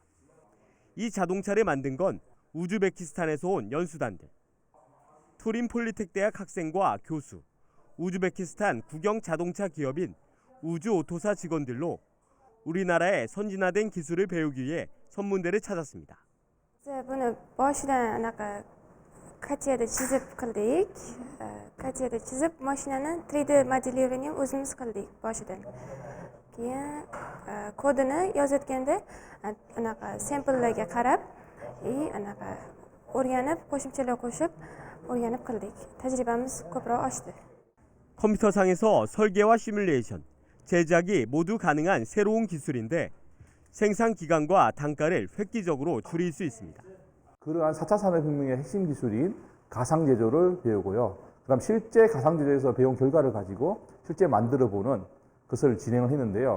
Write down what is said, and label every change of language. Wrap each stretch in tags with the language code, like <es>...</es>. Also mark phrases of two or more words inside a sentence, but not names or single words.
<ko>이 자동차를 만든 건 우즈베키스탄에서 온 연수단들. 투린 폴리텍 대학 학생과 교수, 우즈베키스탄 국영 자동차 기업인 우즈오토사 직원들로 우리나라의 선진화된 기술을 배우기 위해 선문대를 찾았습니다.</ko> <uz>Buni boshidan qat'iyada chizib qildik. Qat'iyada chizib mashinani 3D modelирование o'zimiz qildik boshidan. Keyin kodini yozayotganda samplelarga qarab, o'rganib, qo'shimchalar qo'shib o'rganib qildik. Tajribamiz ko'proq oshdi.</uz> <ko>컴퓨터상에서 설계와 시뮬레이션, 제작이 모두 가능한 새로운 기술인데 생산 기간과 단가를 획기적으로 줄일 수 있습니다. 그러한 4차 산업혁명의 핵심 기술인 가상제조를 배우고요. 그다음 실제 가상제조에서 배운 결과를 가지고 실제 만들어보는 것을 진행을 했는데요.</ko>